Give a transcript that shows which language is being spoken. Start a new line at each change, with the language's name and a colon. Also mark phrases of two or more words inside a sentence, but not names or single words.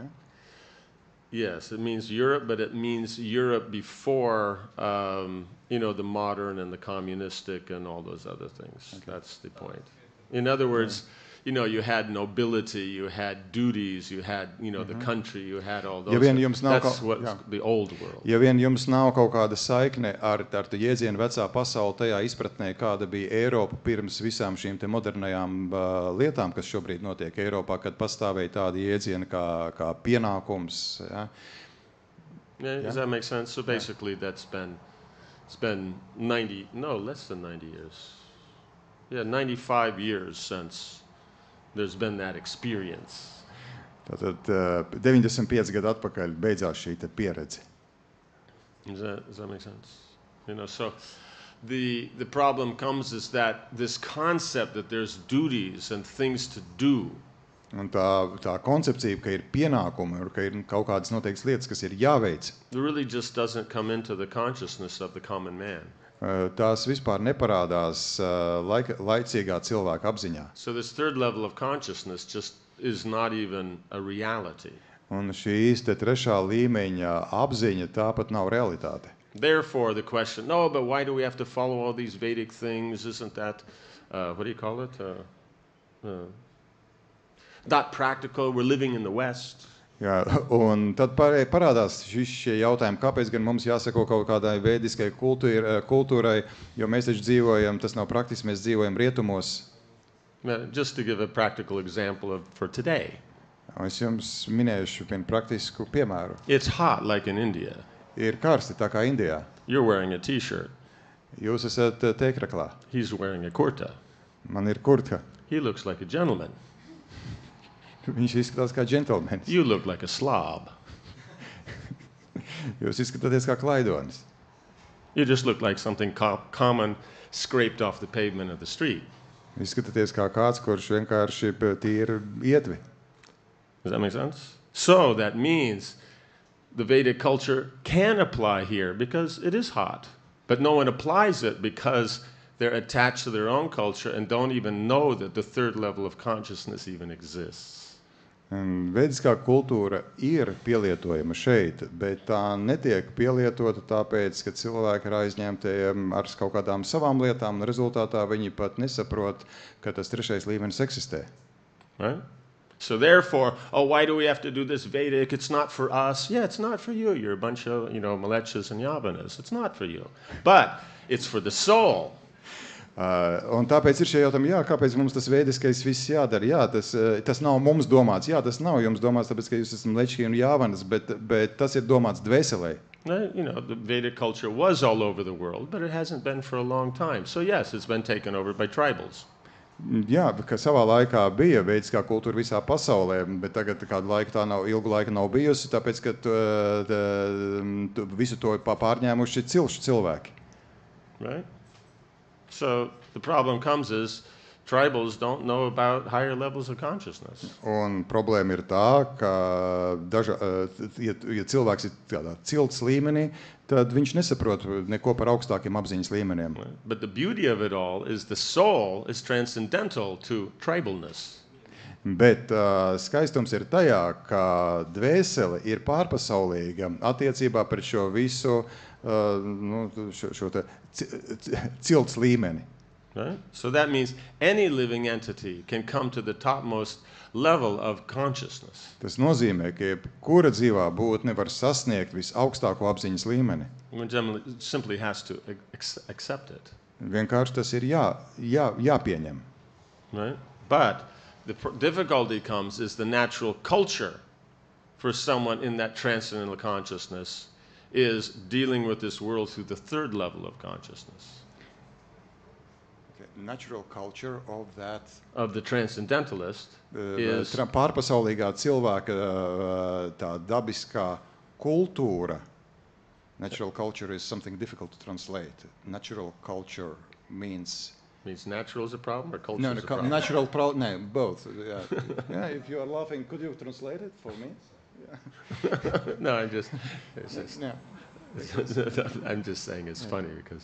English: Yes, it means Europe, but it means Europe before, the modern and the communistic and all those other things. Okay. That's the point. In other words, you had nobility, you had duties, you had, the country, you had all those. That's what the old world.
Latvian: Ja vien jums nav kaut kāda saikne ar tu jēdzienu vecā pasaule tajā izpratnē, kāda bija Eiropa pirms visām šīm te modernajām lietām, kas šobrīd notiek Eiropā, kad pastāvēja tādi jēdzieni kā pienākums. Ja?
English: Yeah, does that make sense? So basically it's been less than 90 years. Yeah, 95 years since there's been that experience.
Latvian: Tātad 95 gadu atpakaļ beidzās šī te pieredze.
English: Does that make sense? So the problem comes is that this concept that there's duties and things to do.
Latvian: Un tā koncepcija, ka ir pienākumi, un ka ir kaut kādas noteiktas lietas, kas ir jāveic.
English: It really just doesn't come into the consciousness of the common man.
Latvian: Tās vispār neparādās laicīgā cilvēka apziņā.
English: So this third level of consciousness just is not even a reality.
Latvian: Un šīs te trešā līmeņa apziņa tāpat nav realitāte.
English: Therefore the question, no, but why do we have to follow all these Vedic things? Isn't that, what do you call it? Not practical, we're living in the West.
Latvian: Jā, un tad parādās šie jautājumi, kāpēc gan mums jāsako kaut kādai vēdiskai kultūrai, jo mēs taču dzīvojam, tas nav praktiski, mēs dzīvojam rietumos.
English: Just to give a practical example for today.
Latvian: Es jums minēšu vienu praktisku piemēru.
English: It's hot like in India.
Latvian: Ir karsti tā kā Indijā.
English: You're wearing a t-shirt.
Latvian: Jūs esat tēkraklā.
English: He's wearing a kurta.
Latvian: Man ir kurtka.
English: He looks like a gentleman.
Latvian: Viņš izskatās kā džentelmenis.
English: You look like a slob.
Latvian: Jūs izskatāties kā klaidonis.
English: You just look like something common scraped off the pavement of the street.
Latvian: Izskatāties kā kāds, kurš vienkārši tīra ietvi.
English: Does that make sense? So that means the Vedic culture can apply here because it is hot, but no one applies it because they're attached to their own culture and don't even know that the third level of consciousness even exists.
Latvian: Vediskā kultūra ir pielietojama šeit, bet tā netiek pielietota tāpēc, ka cilvēki ir aizņemti ar kaut kādām savām lietām, un rezultātā viņi pat nesaprot, ka tas trešais līmenis eksistē.
English: Right? So therefore, why do we have to do this Vedic? It's not for us. Yeah, it's not for you. You're a bunch of, Malechas and Yavanas. It's not for you. But it's for the soul.
Latvian: Un tāpēc ir šie jautājumi, kāpēc mums tas veidiskais viss jādara? Jā, tas nav mums domāts. Jā, tas nav jums domāts, tāpēc, ka jūs esat Mlečki un Jāvanas, bet tas ir domāts dvēselē.
English: The Vedic culture was all over the world, but it hasn't been for a long time. So yes, it's been taken over by tribals.
Latvian: Jā, ka savā laikā bija veidiskā kultūra visā pasaulē, bet tagad kādu laiku tā ilgu laiku nav bijusi, tāpēc, ka visu to pārņēmuši cilšu cilvēki.
English: Right? So the problem comes is tribals don't know about higher levels of consciousness.
Latvian: Un problēma ir tā, ka ja cilvēks ir tādā cilts līmenī, tad viņš nesaprot neko par augstākiem apziņas līmeniem.
English: But the beauty of it all is the soul is transcendental to tribalness.
Latvian: Bet skaistums ir tajā, ka dvēsele ir pārpasaulīga attiecībā pret šo visu šo te cilts līmeni.
English: Right? So that means any living entity can come to the topmost level of consciousness.
Latvian: Tas nozīmē, ka jebkura dzīvā būtne var sasniegt visaugstāko apziņas līmeni.
English: One simply has to accept it.
Latvian: Vienkārši tas ir jāpieņem.
English: Right? But the difficulty comes is the natural culture for someone in that transcendental consciousness is dealing with this world through the third level of consciousness. Natural culture of that of the transcendentalist is
Latvian: pārpasaulīgā cilvēka tā dabiskā kultūra.
English: Natural culture is something difficult to translate. Natural culture means natural is a problem or culture is a problem? Natural no, both. Yeah, if you are laughing, could you translate it for me? Yeah. No, I'm just I'm just saying it's funny because